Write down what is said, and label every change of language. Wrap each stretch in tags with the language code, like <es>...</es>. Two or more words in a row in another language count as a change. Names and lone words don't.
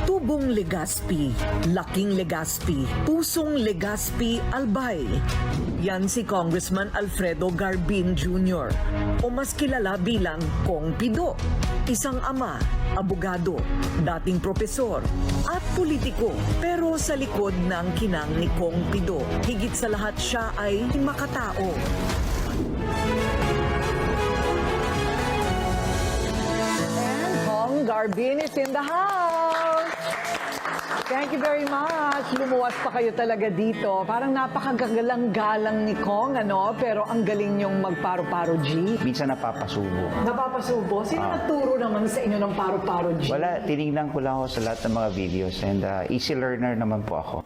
<tl>Bagong Legazpi, Laking Legazpi, Pusong Legazpi Albay. Yan si Congressman Alfredo Garbin Jr. o mas kilala bilang Kong Pido. Isang ama, abogado, dating propesor at politiko. Pero sa likod ng kinang ni Kong Pido, higit sa lahat siya ay makatao.</tl> <en>And Kong Garbin is in the house. Thank you very much.</en> <tl>Lumuwas pa kayo talaga dito. Parang napakagalang-galang ni Kong, ano? Pero ang galing niyong magparo-paro G. Minsan napapasubo. Napapasubo? Sino nagturo naman sa inyo ng paro-paro G? Wala, tinignan ko lang ako sa lahat ng mga</tl> <en>videos and easy learner</en> <tl>naman po ako.</tl>